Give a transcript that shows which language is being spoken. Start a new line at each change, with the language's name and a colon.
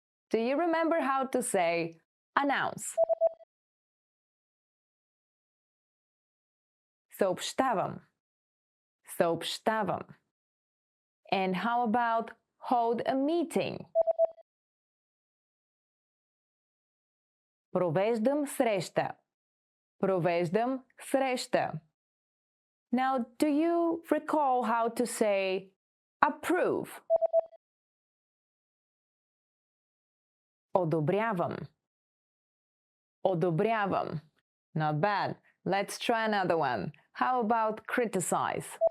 English: Do you remember how to say announce?
Bulgarian: Съобщавам. Съобщавам.
English: And how about hold a meeting?
Bulgarian: Провеждам среща. Провеждам среща.
English: Now, do you recall how to say approve?
Bulgarian: Одобрявам. Одобрявам.
English: Not bad. Let's try another one. How about criticize?